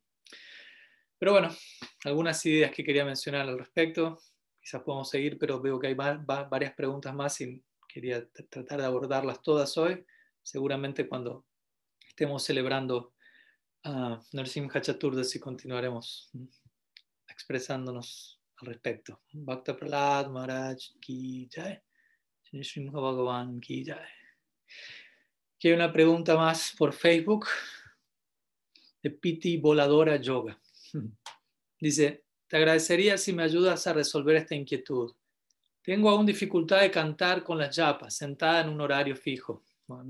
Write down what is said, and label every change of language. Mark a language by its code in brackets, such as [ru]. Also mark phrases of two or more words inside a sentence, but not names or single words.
[es] Pero bueno, algunas ideas que quería mencionar al respecto, quizás podemos seguir, pero veo que hay varias preguntas más y quería tratar de abordarlas todas hoy. Seguramente cuando estemos celebrando Narasimha Chaturdasi continuaremos expresándonos al respecto. [hi] Bhakta Prahlad Maharaj ki jai, Narasimha Bhagavan ki jai. [es] Aquí hay una pregunta más por Facebook de Piti Voladora Yoga. Dice, te agradecería si me ayudas a resolver esta inquietud. Tengo aún dificultad de cantar con las yapas, sentada en un horario fijo.